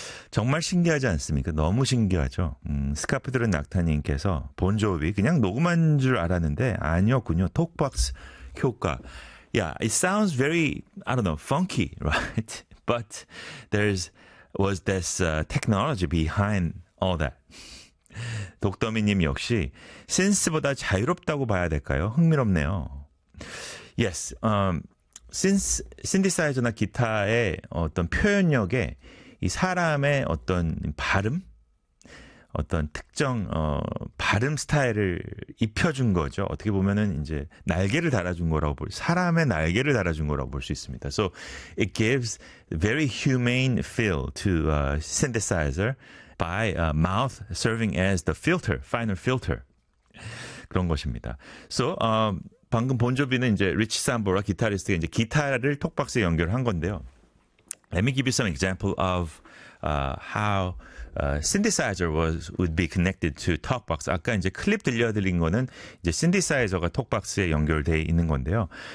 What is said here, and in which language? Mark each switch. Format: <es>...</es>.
<ko>정말 신기하지 않습니까? 너무 신기하죠. 스카프 들은 낙타님께서 본조비 그냥 녹음한 줄 알았는데 아니었군요. 톡박스 효과.</ko> <en>Yeah, it sounds very, I don't know, funky, right? But there's was this technology behind all that.</en> <ko>독더미님 역시 신스보다 자유롭다고 봐야 될까요? 흥미롭네요. Yes, synthesizer나 기타의 어떤 표현력에 이 사람의 어떤 발음, 어떤 특정 발음 스타일을 입혀준 거죠. 어떻게 보면은 이제 날개를 달아준 거라고 볼 사람의 날개를 달아준 거라고 볼 수 있습니다.</ko> <en>So it gives very humane feel to a synthesizer by a mouth serving as the filter, final filter</en> <ko>그런 것입니다. So 방금 본조비는 이제 리치 삼보라 기타리스트가 이제 기타를 톡박스에 연결한 건데요.</ko> <en>Let me give you some example of how synthesizer would be connected to talkbox.</en> <ko>아까 이제 클립 들려드린 거는 이제 신디사이저가 톡박스에 연결되어 있는 건데요.</ko>